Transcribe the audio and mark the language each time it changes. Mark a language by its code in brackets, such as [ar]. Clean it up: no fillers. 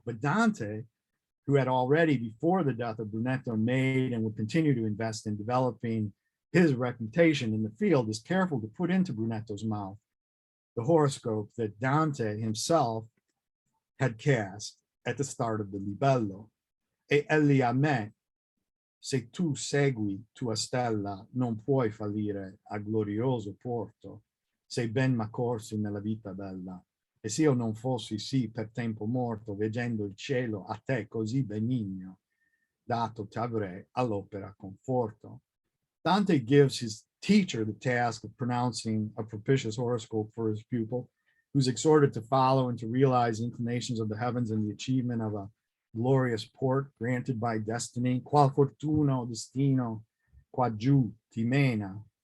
[en] But Dante, who had already, before the death of Brunetto, made and would continue to invest in developing his reputation in the field, is careful to put into Brunetto's mouth the horoscope that Dante himself had cast at the start of the libello. [it] E egli a me, se tu segui tua stella, non puoi fallire a glorioso porto, sei ben m'accorsi nella vita bella. E se io non fossi sì per tempo morto, veggendo il cielo a te così benigno, dato t'avrei all'opera conforto. [en] Dante gives his teacher the task of pronouncing a propitious horoscope for his pupil, who's exhorted to follow and to realize the inclinations of the heavens and the achievement of a glorious port granted by destiny. [it] Qual fortuna o destino qua giù ti mena.